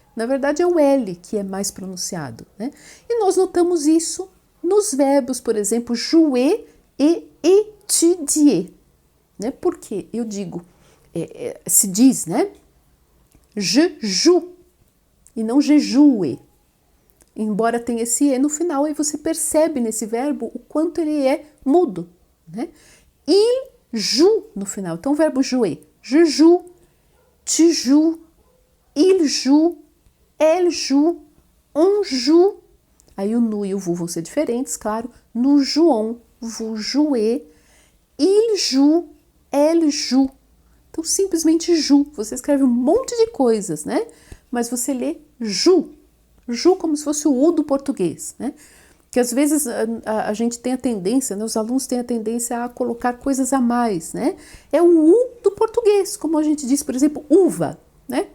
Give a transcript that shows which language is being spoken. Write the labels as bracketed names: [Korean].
[Portuguese] Na verdade, é o L que é mais pronunciado, né? E nós notamos isso nos verbos, por exemplo, jouer e étudier, né? Porque eu digo, se diz, né? [French] Je joue [Portuguese] e não [French] je joue. [Portuguese] Embora tenha esse E no final, aí você percebe nesse verbo o quanto ele é mudo, né? [French] Il joue [Portuguese] no final. Então, o verbo jouer. [French] Je joue, tu joues, il joue, elle joue, on joue. [Portuguese] Aí o nu e o vu vão ser diferentes, claro. [French] Nous jouons, vous jouez, il joue, elle joue. [Portuguese] Então, simplesmente joue. Você escreve um monte de coisas, né? Mas você lê joue. Joue como se fosse o U do português, né? Que às vezes a gente tem a tendência, né? Os alunos têm a tendência a colocar coisas a mais, né? É o U do português, como a gente diz, por exemplo, uva, né?